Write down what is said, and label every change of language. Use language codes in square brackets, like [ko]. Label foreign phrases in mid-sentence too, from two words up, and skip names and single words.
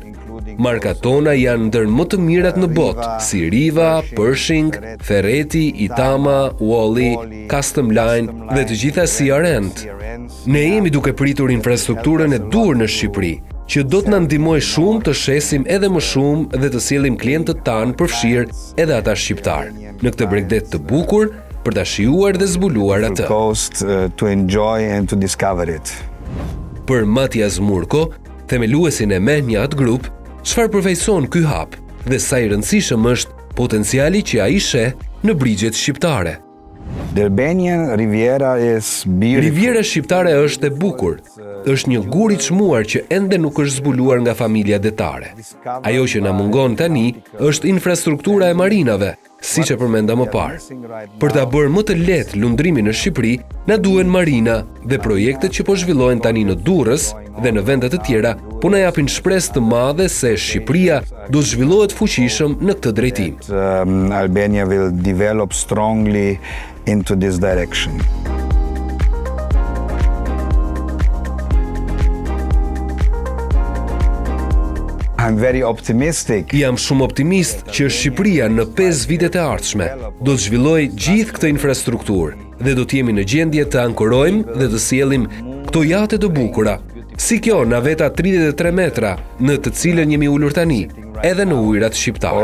[sq] Markat tona janë ndër më të mirat në botë, si Riva, Pershing, Ferreti, Itama, Wally, Custom Line dhe të gjitha si Arend. Ne jemi duke pritur infrastrukturën e dur në Shqipëri, që do të na ndihmojë shumë të shesim edhe më shumë dhe të sjellim klientët tanë përfshirë edhe ata shqiptar. Në këtë Bregdet të bukur, për ta shijuar dhe zbuluar atë. [en] Coast to enjoy and to discover it. [sq] Për Matias Murko, themeluesin e Menjat Group, çfarë përfaqëson ky hap dhe sa i rëndësishëm është potenciali që ai sheh në brigjet shqiptare. [en] The Albanian Riviera is beautiful. [sq] Riviera shqiptare është e bukur. Është një gur i çmuar që ende nuk është zbuluar nga familja detare. Ajo që na mungon tani është infrastruktura e marinave, siç e përmenda më parë. Për ta bërë më të lehtë lundrimin në Shqipëri, na duhen marina dhe projektet që po zhvillohen tani në Durrës dhe në vende të tjera po na japin shpresë të madhe se Shqipëria do të zhvillohet fuqishëm në këtë drejtim. [en] Albania will develop strongly into this direction. I'm very optimistic. [sq] Jam shumë optimist që Shqipëria në 5 vitet e ardhshme do të zhvillojë gjithë këtë infrastrukturë dhe do të jemi në gjendje të ankorojmë dhe të sjellim këto jate të bukura, si kjo naveta 33 metra në të cilën jemi ulur tani, edhe në ujërat shqiptare.